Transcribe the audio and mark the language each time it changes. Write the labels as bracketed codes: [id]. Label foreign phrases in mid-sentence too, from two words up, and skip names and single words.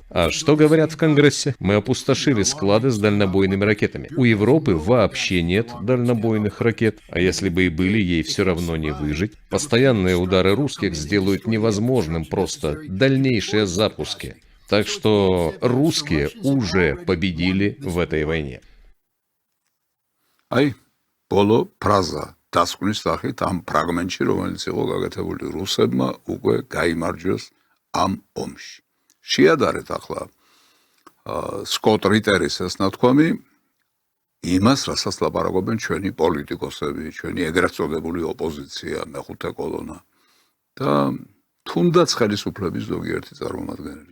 [ru] А что говорят в Конгрессе? Мы опустошили склады с дальнобойными ракетами. У Европы вообще нет дальнобойных ракет. А если бы и были, ей все равно не выжить. Постоянные удары русских сделают невозможным просто дальнейшие запуски. Так что русские уже победили в этой войне. [ka] აი, ბოლო ფრაზა დასკვნის სახით ამ ფრაგმენტში, რომელიც იყო გაკეთებული რუსებმა, უკვე გაიმარჯვეს ამ ომში. შეადარეთ ახლა სკოტ რიტერის ეს ნათქვამი იმას, რასაც ლაპარაკობენ ჩვენი პოლიტიკოსები, ჩვენი ეგრეთ წოდებული ოპოზიცია, მეხუთე კოლონა და თუნდაც ხელისუფლების ზოგიერთი წარმომადგენელი.